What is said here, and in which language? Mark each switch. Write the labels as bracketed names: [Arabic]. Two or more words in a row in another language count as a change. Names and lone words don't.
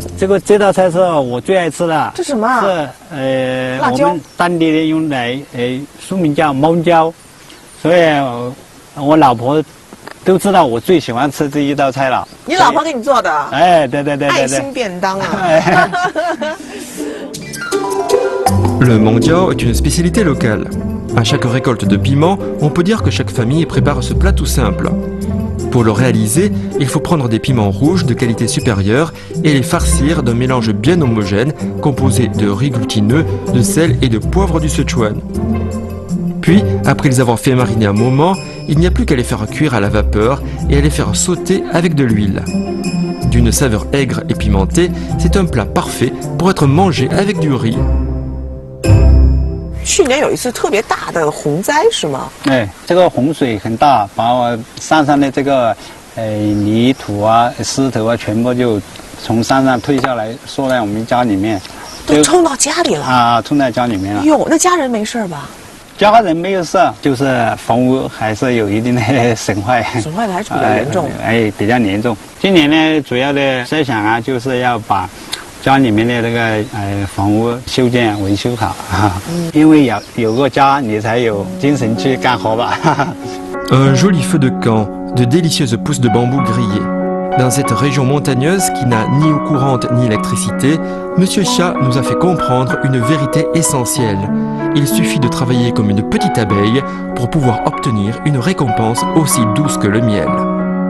[Chinese] 这道菜是我最爱吃的。这什么啊？是辣椒。我们当地的用来书名叫猫椒，所以我老婆都知道我最喜欢吃这一道菜了。你老婆给你做的？哎，对对对对对。爱心便当啊。 [French] Le mandiao est une spécialité locale. À chaque récolte de piments, on peut dire que chaque famille prépare ce plat tout simple. Pour le réaliser, il faut prendre des piments rouges de qualité supérieure et les farcir d'un mélange bien homogène composé de riz glutineux, de sel et de poivre du Sichuan. Puis, après les avoir fait mariner un moment, il n'y a plus qu'à les faire cuire à la vapeur et à les faire sauter avec de l'huile. D'une saveur aigre et pimentée, c'est un plat parfait pour être mangé avec du riz. [Chinese] 去年有一次特别大的洪灾是吗？哎，这个洪水很大，把我山上的这个泥土啊、石头啊，全部就从山上推下来，缩在我们家里面，都冲到家里了啊，冲在家里面了。哟，那家人没事吧？家人没有事，就是房屋还是有一定的损坏，损坏的还是比较严重。比较严重。今年呢，主要的设想啊，就是要把家里面的那个房屋修建维修好啊，因为有个家，你才有精神去干活吧。 [French] Un joli feu de camp, de délicieuses pousses de bambou grillées. Dans cette région montagneuse qui n'a ni eau courante ni électricité, Monsieur Chia nous a fait comprendre une vérité essentielle. Il suffit de travailler comme une petite abeille pour pouvoir obtenir une récompense aussi douce que le miel.